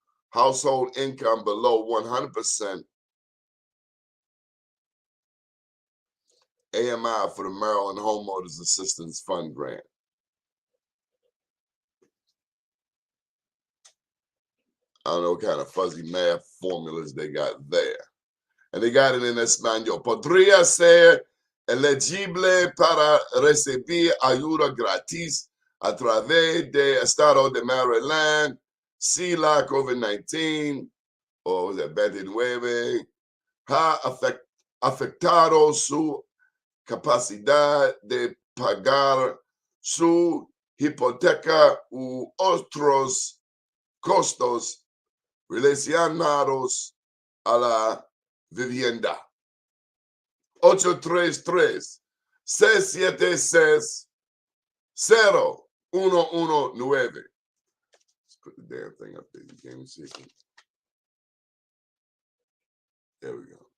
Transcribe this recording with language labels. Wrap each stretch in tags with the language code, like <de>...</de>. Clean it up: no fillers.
<en>Household income below 100% AMI for the Maryland Homeowners Assistance Fund grant. I don't know what kind of fuzzy math formulas they got there. And they got it in español.</en> <es>Podría ser elegible para recibir ayuda gratis a través del estado de Maryland si la COVID-19 o de 29 ha afectado su capacidad de pagar su hipoteca u otros costos relacionados a la vivienda. 833-676-0119.</es> <en>Let's put the damn thing up there. You can't even see it. There we go.</en>